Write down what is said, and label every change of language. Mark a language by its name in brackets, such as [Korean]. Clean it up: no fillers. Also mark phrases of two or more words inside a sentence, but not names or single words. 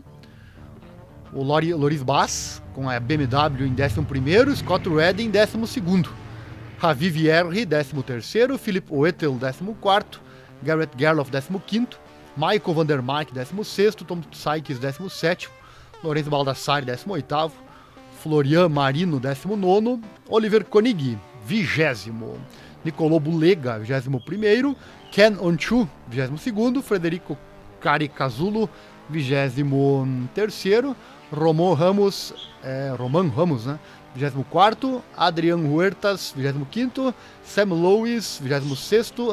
[Portuguese] O Loris Bass com a BMW em 11º. Scott Redding em 12º. Javi Vierri, 13º. Philip Oetel, 14º. Garrett Gerloff, 15º. Michael Vandermark, 16º. Tom Sykes, 17º. Lorenzo Baldassari, 18º. Florian Marino, 19º. Oliver Koenig, 20º. Nicolò Bulega, 21º. Ken Onchu, 22º. Frederico Caricazulo, 23º. Roman Ramos, né? 24º. Adrian Huertas, 25º. Sam Lewis, 26º.